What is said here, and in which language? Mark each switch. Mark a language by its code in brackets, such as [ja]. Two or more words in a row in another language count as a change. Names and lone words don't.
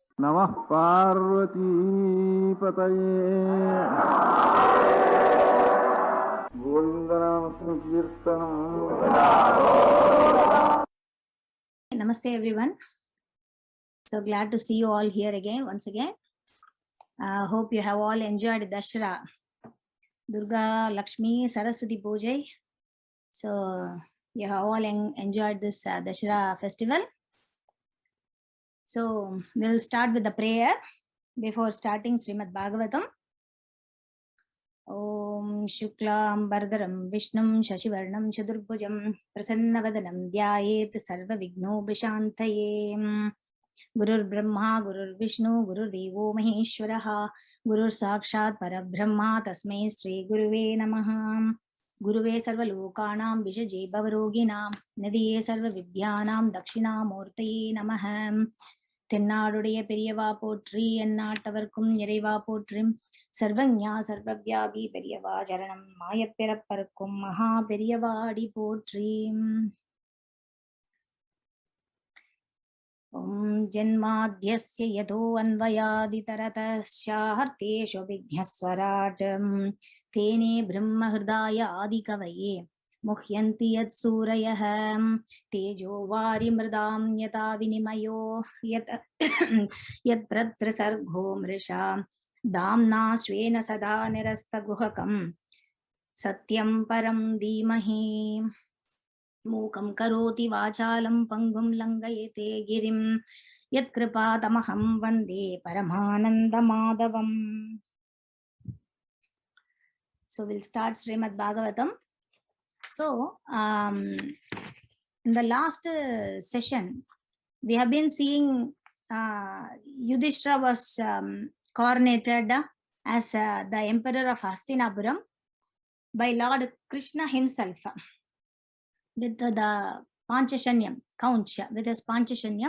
[sa] नमः पार्वती पतये गोविंद नाम संकीर्तनम्. [en] Namaste everyone. So glad to see you all here again, once again. Hope you have all enjoyed Dashara, Durga, Lakshmi, Saraswati Pujai. So you have all enjoyed this Dashara festival. So we'll start with the prayer before starting Srimad Bhagavatam. [sa] ॐ शुक्लां भरधरं विष्णुं शशिवर्णं चतुर्भुजं प्रसन्नवदनं ध्यायेत् सर्व विघ्नो विशान्तये. गुरुर् ब्रह्मा, गुरुर् विष्णुः, गुरुर् देवो महेश्वरः, गुरुः साक्षात् परब्रह्म, तस्मै श्री गुरवे नमः. गुरवे सर्व लोकानां भिषजे भवरोगिणां, निधये सर्व विद्यानां, दक्षिणामूर्तये नमः. [ta] தென்னாடுடைய பெரியவா போற்றி எந்நாட்டவர்க்கும் இறைவா போற்றி சர்வஞா சர்வவ்யாபி பெரியவா சரணம் மாயப்பிறப்பருக்கும் மகா பெரியவாடி போற்றி. [sa] ॐ जन्माद्यस्य यतो अन्वयादितरतश्चार्थेषु अभिज्ञस्वराट् तेने ब्रह्महृदाय आदिकवये मुह्यन्ति यत्सूरयः तेजो वारिमृदां यथा विनिमयो यत्र सर्गो मृषा दाम्ना स्वेन सदा निरस्तगुहकं सत्यं परं धीमहि. मूकं करोति वाचालं पङ्गुं लङ्घयते गिरिं यत्कृपातमहं वन्दे परमानन्दमाधवम्. [en] So we'll start Srimad Bhagavatam. So, in the last session, we have been seeing Yudhishthira was coronated as the emperor of Hastinapuram by Lord Krishna himself with the Panchashanyam, Kauncha, with his Panchashanyam.